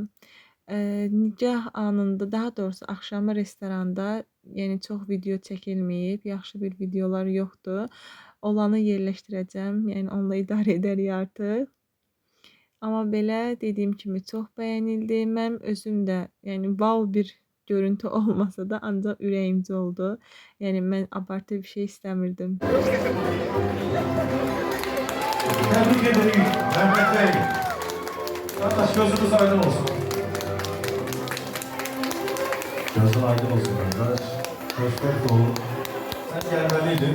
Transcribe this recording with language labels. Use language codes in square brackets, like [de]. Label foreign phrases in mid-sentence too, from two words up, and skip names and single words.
[az] Nikah anında, daha doğrusu axşamı restoranda, yəni çox video çəkilməyib, yaxşı bir videolar yoxdur. Olanı yerləşdirəcəm, yəni onunla idarə edərik artıq. Amma belə dediyim kimi çox bəyənildi. Mənim özüm də, yəni wow bir görüntü olmasa da ancaq ürəyimcə oldu. Yəni mən abartı bir şey istəmirdim. [tr] Tebrik ederim Mehmet Bey. Kardeş gözünüz aydın olsun. Gözün aydın olsun kardeş. Hoşbeş olun. Sen gelmeliydin.